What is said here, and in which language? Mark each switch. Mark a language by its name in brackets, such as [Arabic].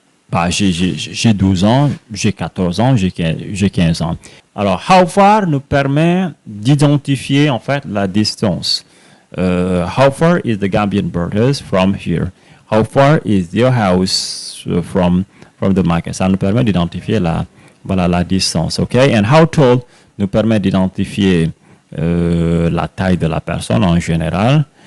[French] Bah, j'ai 12 ans, j'ai 14 ans, j'ai 15 ans. Alors, how far nous permet d'identifier en fait la distance. [English] How far is the Gambian borders from here? How far is your house from the market? [French] Ça nous permet d'identifier la distance, ok? [English] And how tall [French] nous permet d'identifier la taille de la personne en général.